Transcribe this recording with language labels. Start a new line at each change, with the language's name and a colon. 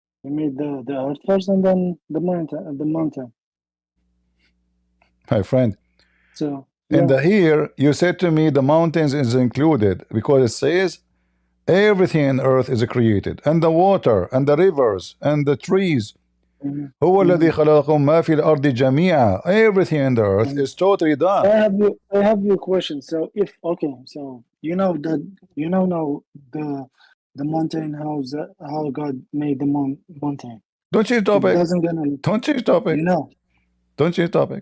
English: He made the earth first, and then the mountain. My friend. So in the here you said to me the mountains is included because it says everything in earth is created, and the water and the rivers and the trees.
Arabic: هو الذي خلقكم ما في الأرض جميعا.
English: Everything in the earth is totally done. I have your question. So if so you know that now the mountain how God made the mountain. Don't change topic. Don't change topic. You know. Don't change topic.